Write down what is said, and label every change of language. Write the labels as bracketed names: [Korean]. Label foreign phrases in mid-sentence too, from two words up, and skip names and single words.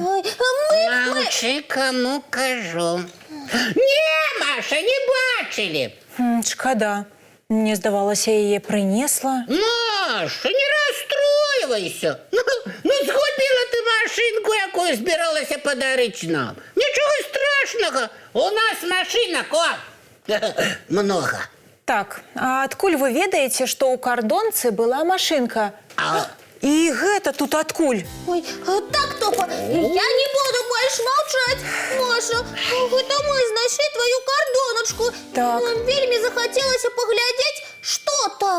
[Russian] Молчи, кому кажу. [Belarusian] Не, Маша, не бачылі. Шкада. Мне здавалася, яе прынесла. Маша, не расстройвайся. Ну, згубіла ты машинку, якую збіралася падарыць нам. Нічого страшного. У нас машинок, много. Так, а адкуль вы ведаеце, што ў кардонцы была машынка? І гэта тут адкуль? ой, так, Топа, я не буду больш маўчаць. Маша, гэта мы знайшлі твою кардоначку. Так. Нам вельмі захацелася паглядзець, што там.